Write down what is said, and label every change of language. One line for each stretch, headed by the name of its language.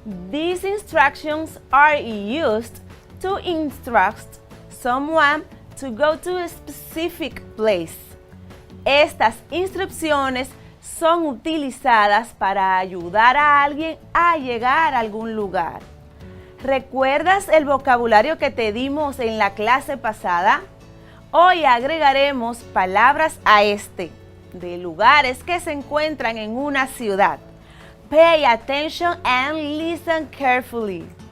English: These instructions are used to instruct someone to go to a specific place.
Spanish: Estas instrucciones son utilizadas para ayudar a alguien a llegar a algún lugar. ¿Recuerdas el vocabulario que te dimos en la clase pasada? Hoy agregaremos palabras a de lugares que se encuentran en una ciudad.
English: Pay attention and listen carefully.